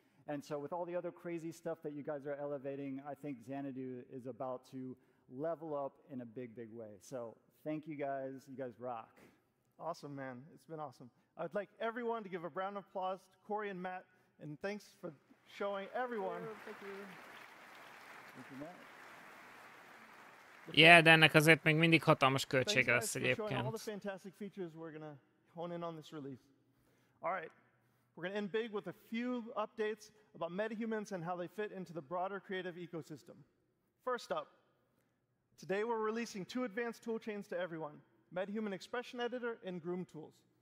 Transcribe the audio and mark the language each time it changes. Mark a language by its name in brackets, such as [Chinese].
[English] And so with all the other crazy stuff that you guys are elevating, I think Xanadu is about to level up in a big way. So thank you guys. You guys rock. Awesome, man. It's been awesome. I'd like everyone to give a round of applause to Corey and Matt, and thanks for showing everyone. Thank you. Thank you, Matt. [Hungarian] Yeah, de ennek azért még mindig hatalmas költsége lesz [English] All the [Hungarian] egyébként. [English] fantastic features we're going to hone in on this release. All right. We're going to end big with a few updates about MetaHumans and how they fit into the broader creative ecosystem. First up, today we're releasing 2 advanced toolchains to everyone, MetaHuman Expression Editor and Groom Tools.